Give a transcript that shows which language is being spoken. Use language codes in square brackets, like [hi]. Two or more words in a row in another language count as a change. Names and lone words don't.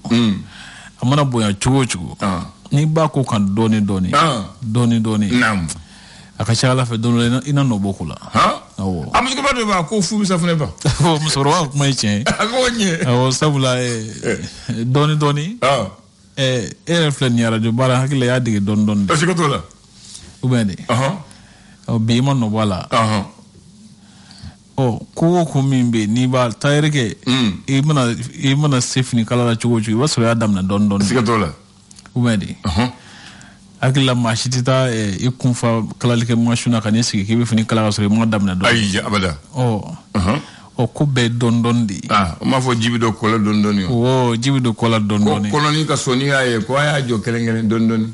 [bm] A mana bonya cogo o cogo. N'i b'a ko kan dɔɔnin. A ka ca Ala fɛ don dɔ I na nɔ bɔ ko la. Awɔ. A musokɔrɔba dɔ b'a ko fu bɛ safunɛ ban. Musokɔrɔba ka kuma ye tiɲɛ ye. A ko ɲɛ. Awɔ sabula dɔɔnin. E yɛrɛ filɛ nin radio baara hakili la I y'a dege dɔɔnin de. [fr] Est-ce que [bm] t'o la? [fr] Ou bien [bm] de. Bi I ma nɔ bɔ a la. Ko o ko min bɛ n'i b'a tailleur kɛ. I mana se finikala la cogo o cogo I b'a sɔrɔ I y'a daminɛ dɔɔnin. [fr] Est-ce que [bm] t'o la? [fr] Ou bien [bm] de. Hakili la maa si tɛ taa I kunfa kalalikɛ machine na ka n'i sigi k'i bɛ fini kala ka sɔrɔ I ma daminɛ dɔɔnin. Ayi abada. Ko bɛɛ dɔɔnin de. O m'a fɔ ji bɛ don kɔ la dɔɔnin o. Ji bɛ don kɔ la dɔɔnin. Ko kɔnɔni ka so n'i y'a ye ko a y'a jɔ kelen dɔɔnin.